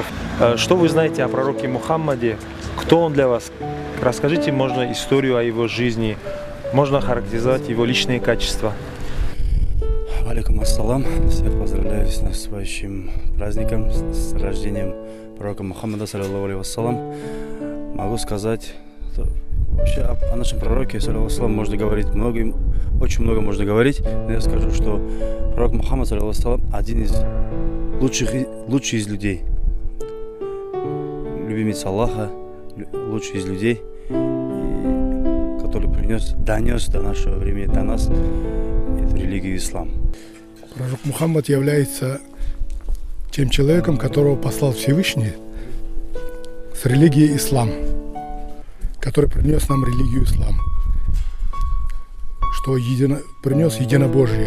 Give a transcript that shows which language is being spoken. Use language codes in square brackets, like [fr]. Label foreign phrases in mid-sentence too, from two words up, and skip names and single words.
[ru] Что вы знаете о пророке Мухаммаде? Кто он для вас? Расскажите, можно, историю о его жизни. Можно характеризовать его личные качества. [ar] عليكم السلام. [ru] Всех поздравляю с наступающим праздником, с рождением пророка Мухаммада, [ar] صلى الله عليه وسلم. [ru] Могу сказать, вообще о нашем пророке, [ar] صلى الله عليه وسلم, [ru] можно говорить очень много можно говорить, но я скажу, что пророк Мухаммад, [ar] صلى الله عليه وسلم, [ru] один из лучших из людей. Любимец Аллаха, лучший из людей, который донес до нашего времени, до нас эту религию ислам. Пророк Мухаммад является тем человеком, которого послал Всевышний с религией ислам, который принес нам религию ислам, что принес единобожие.